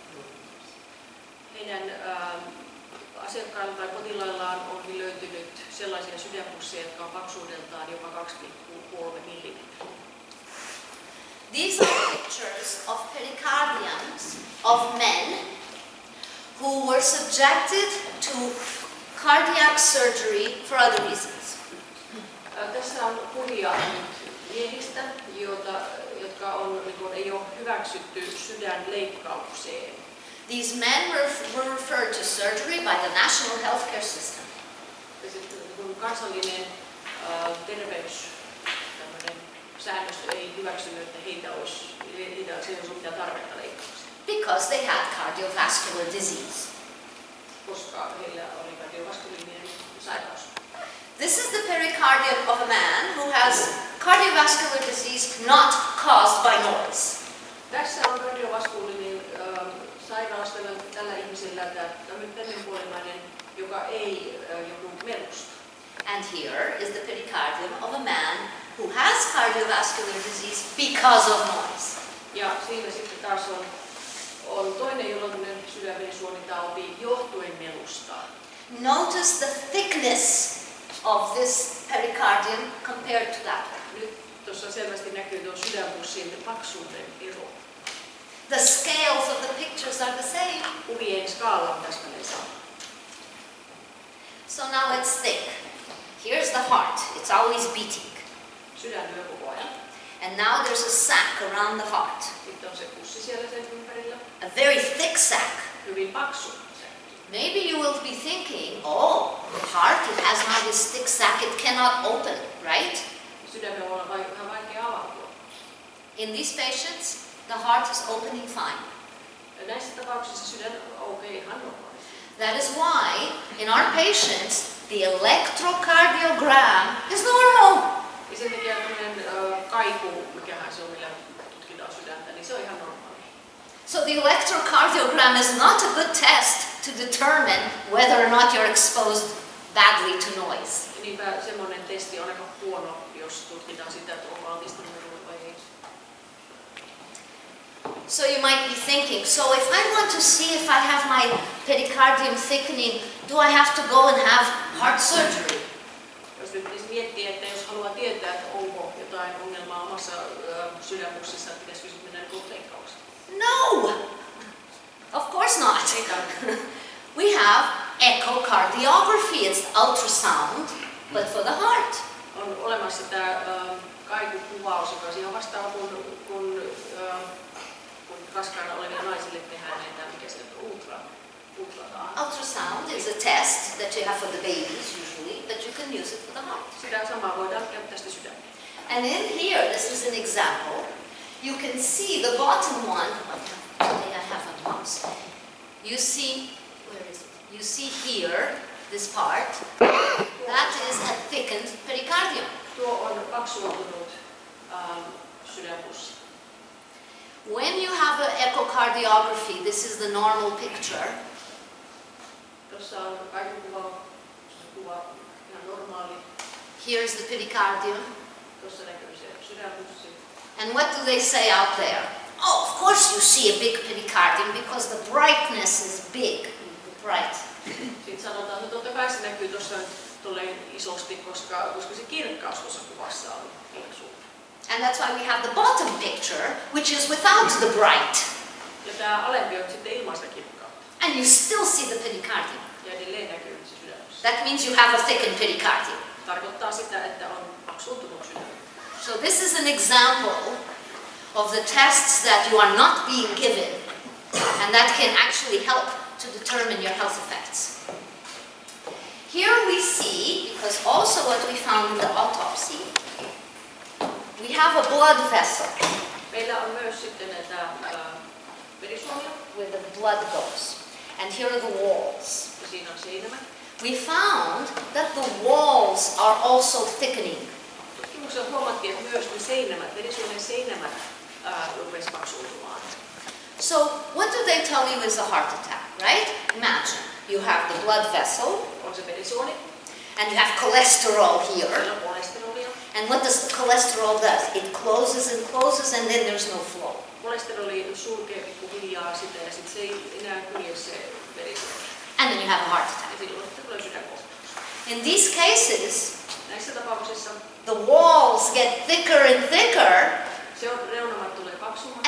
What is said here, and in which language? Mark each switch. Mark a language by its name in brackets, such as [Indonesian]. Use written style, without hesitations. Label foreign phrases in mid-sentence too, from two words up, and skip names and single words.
[Finnish] Heidän asiakkailla tai potilaillaan on löytynyt sellaisia sydänpusseja, jotka on paksuudeltaan jopa 2,3 mm. [English] These are pictures of pericardiums of men who were subjected to cardiac surgery for other reasons. [Finnish] Tässä on kuvia miehistä, jotka ei ole hyväksytty sydänleikkaukseen. [English] These men were referred to surgery by the national healthcare system. [Finnish] Kansallinen säännöstö ei hyväksynyt, että heitä olisi mitään tarvetta leikkaukseen. [English] Because they had cardiovascular disease. [Finnish] Koska heillä oli kardiovaskuliininen sairaus. [English] This is the pericardium of a man who has cardiovascular disease not caused by noise. [Finnish] Tässä on kardiovaskuliininen sairaus tällä ihmisellä, tämmöinen puolimainen, joka ei joudu melusta. [English] And here is the pericardium of a man who has cardiovascular disease because of noise. [Finnish] Ja siinä sitten taas on toinen, jolla on sydänverisuonitauti johtuen melusta. [English] Notice the thickness of this pericardium compared to that one. [Finnish] Nyt tuossa selvästi näkyy tuon sydänpussin paksuuden ero. [English] The scales of the pictures are the same. [Finnish] Kuvien skaala on täsmälleen sama. [English] So now let's think. Here's the heart. It's always beating. [Finnish] Sydän lyö koko ajan. [English] And now there's a sac around the heart. [Finnish] Sitten on se pussi siellä sen ympärillä. [English] A very thick sac. [Finnish] Hyvin paksu. [English] Maybe you will be thinking, oh, the heart, it has now this thick sac, it cannot open, right? [Finnish] Sydämen voi olla vähän vaikea avautua. [English] In these patients, the heart is opening fine. [Finnish] Näissä tapauksissa sydän aukeaa ihan normaalisti. [English] That is why, in our patients, the electrocardiogram is normal. [Finnish] Ja sen takia tämmöinen kaiku, mikähän se on, millä tutkitaan sydäntä, niin se on ihan normaali. [English] So the electrocardiogram is not a good test to determine whether or not you're exposed badly to noise. [Finnish] Ja niinpä semmoinen testi on aika huono, jos tutkitaan sitä, että onko altistunut vai ei. [English] So you might be thinking, so if I want to see if I have my pericardium thickening, do I have to go and have heart surgery? [Finnish] Jos nyt miettii, että jos haluaa tietää, että onko jotain ongelmaa omassa sydänpussissa, että pitäisikö sitten mennä leikkaukseen? [English] No! Of course not. We have echocardiography, it's ultrasound, but for the heart. [Finnish] On olemassa tämä kaikukuvaus, joka on ihan vastaava kun raskaana oleville naisille tehdään näitä, mikä se on, [English] ultrasound is a test that you have for the babies usually, but you can use it for the heart. [Finnish] Sitä samaa voidaan käyttää sitä sydämeen. [English] And in here, this is an example. You can see the bottom one. Today I have a mouse. You see, where is it? You see here, this part. That is a thickened pericardium. [Finnish] Tuo on paksuuntunut sydänpussi. [English] When you have an echocardiography, this is the normal picture. [Finnish] Tuossa on kuva ihan normaali. [English] Here is the pericardium. [Finnish] Tuossa näkyy se sydänpussi. [English] And what do they say out there? Oh, of course you see a big pericardium because the brightness is big. Bright. [Finnish] Sitten sanotaan, että totta kai se näkyy tuossa tolleen isosti, koska se kirkkaus tuossa kuvassa on niin suuri. [English] And that's why we have the bottom picture, which is without the bright. [Finnish] Ja tämä alempi on sitten ilman sitä kirkkautta. [English] And you still see the pericardium. [Finnish] Ja edelleen näkyy se sydämessä. [English] That means you have a thickened pericardium. [Finnish] Tarkoittaa sitä, että on paksuuntunut sydän. [English] So this is an example of the tests that you are not being given, and that can actually help to determine your health effects. Here we see, because also what we found in the autopsy, we have a blood vessel. [Finnish] Meillä on myös sitten näitä verisuonia. [English] Where the blood goes. And here are the walls. [Finnish] Ja siinä on seinämä. [English] We found that the walls are also thickening. [Finnish] Tutkimuksessa huomattiin, että myös ne seinämät, verisuonien seinämät rupesi paksuuntumaan. [English] So what do they tell you is a heart attack, right? Imagine you have the blood vessel. [Finnish] On se verisuoni. [English] And you have cholesterol here. [Finnish] Siellä on kolesterolia. [English] And what does the cholesterol does? It closes and then there's no flow. [Finnish] Kolesteroli sulkee pikkuhiljaa sitä ja sitten se ei enää kulje se verisuoni. [English] And then you have a heart attack. [Finnish] Ja silloin sitten tulee sydänkohtaus. [English] In these cases, [Finnish] näissä tapauksissa [English] the walls get thicker and thicker. [Finnish] Se on, reunamat tulee paksummaksi.